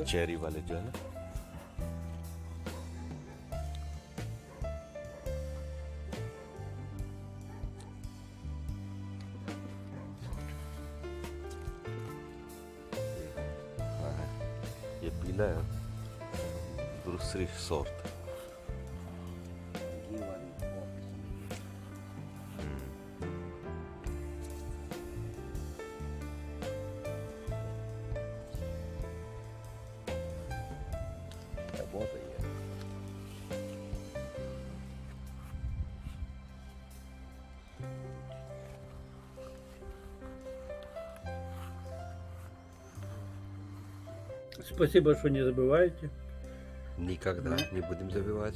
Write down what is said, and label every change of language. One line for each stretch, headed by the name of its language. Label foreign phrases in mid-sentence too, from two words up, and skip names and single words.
Hindi: चेरी वाले जो है ना। ये पीला है, दूसरी सॉर्ट। घी वाली बहुत पसंद है। बहुत सही है।
Russian: Спасибо, что не забываете. Никогда не будем забивать.